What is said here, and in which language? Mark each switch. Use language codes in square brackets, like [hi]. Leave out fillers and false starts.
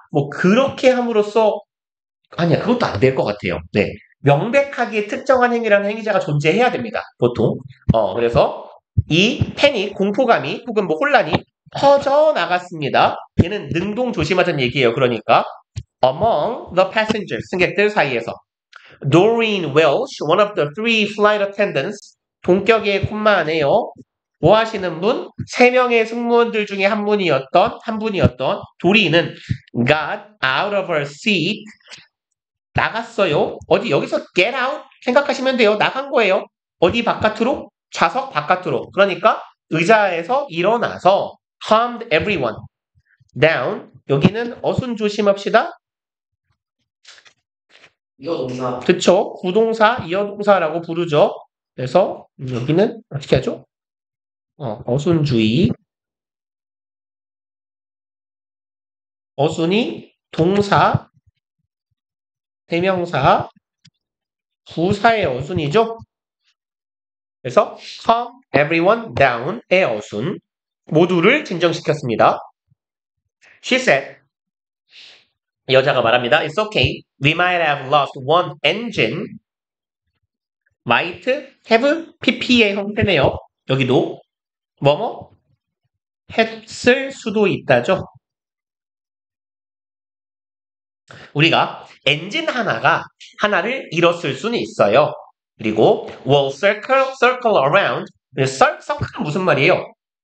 [ko] 뭐 그렇게 함으로써 아니야. 그것도 안 될 것 같아요. 네. 명백하게 특정한 행위라는 행위자가 존재해야 됩니다. 보통. 그래서 이 패닉, 공포감이 혹은 뭐 혼란이 퍼져나갔습니다. 얘는 능동 조심하자는 얘기예요. 그러니까 [en] among the passengers, [ko] 승객들 사이에서 [en] Doreen Welsh, one of the three flight attendants, [ko] 동격의 콤마네요. 뭐 하시는 분? 3명의 승무원들 중에 한 분이었던 도리는 [en] got out of her seat, [ko] 나갔어요. 어디 여기서 get out 생각하시면 돼요. 나간 거예요. 어디 바깥으로? 좌석 바깥으로. 그러니까 의자에서 일어나서 [en] calmed everyone down. [ko] 여기는 어순 조심합시다. 이거 동사. 그쵸? 구동사, 이어동사라고 부르죠. 그래서 여기는 어떻게 하죠? 어순주의. 어순이 동사, 대명사, 부사의 어순이죠. 그래서 [en] calm everyone down [ko] 의 어순 모두를 진정시켰습니다. [en] She said, [ko] 여자가 말합니다. [en] It's okay. We might have lost one engine. might have pp의 형태네요. [ko] 여기도 뭐뭐 했을 수도 있다죠. 우리가 엔진 하나를 잃었을 수는 있어요. 그리고 [en] will circle around. [ko] circle은 무슨 말이에요?